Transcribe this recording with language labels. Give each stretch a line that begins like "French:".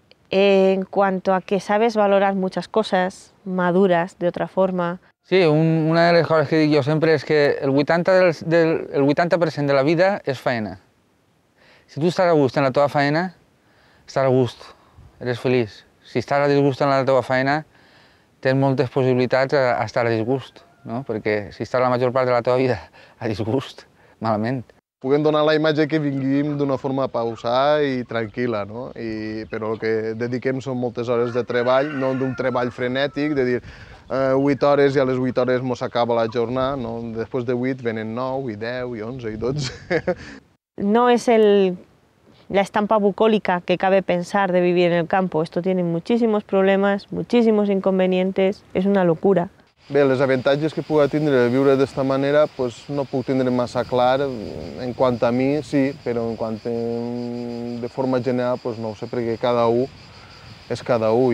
Spanish: En cuanto a que sabes valorar muchas cosas, maduras de otra forma.
Catalan: Sí, una de les coses que dic jo sempre és que el 80% de la vida és faena. Si tu estàs a gust en la teva faena, estàs a gust, eres feliç. Si estàs a disgust en la teva feina, tens moltes possibilitats a estar a disgust, no? Perquè si estàs la major part de la teva vida a disgust, malament. Puguem donar la imatge que vinguim d'una forma pausada i tranquil·la, no? Però el que dediquem són moltes hores de treball, no d'un treball frenètic, de dir 8 hores i a les 8 hores mos acaba la jornada, no? Després de 8 venen 9 i 10 i 11 i 12.
Spanish: No es la estampa bucólica que cabe pensar de vivir en el campo. Esto tiene muchísimos problemas, muchísimos inconvenientes, es una locura.
Catalan: Bé, les avantatges que pugui tindre viure d'esta manera no puc tindre massa clar. En quant a mi, sí, però en quant de forma general no ho sé, perquè cada un és cada un.